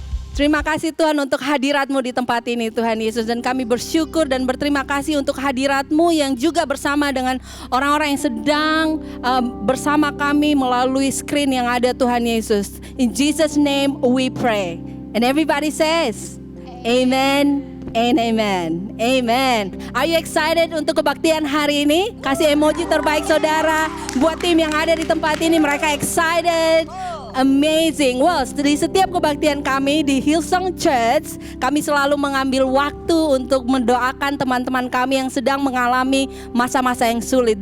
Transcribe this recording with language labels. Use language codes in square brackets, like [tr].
[id] Terima kasih Tuhan untuk hadirat-Mu di tempat ini Tuhan Yesus. Dan kami bersyukur dan berterima kasih untuk hadirat-Mu yang juga bersama dengan orang-orang yang sedang bersama kami melalui screen yang ada Tuhan Yesus. [en] In Jesus' name we pray. And everybody says, Amen and Amen. Amen. Are you excited [id] untuk kebaktian hari ini? Kasih emoji terbaik saudara. Buat tim yang ada di tempat ini, mereka excited. Amazing. Well, di setiap kebaktian kami di Hillsong Church, kami selalu mengambil waktu untuk mendoakan teman-teman kami yang sedang mengalami masa-masa yang sulit.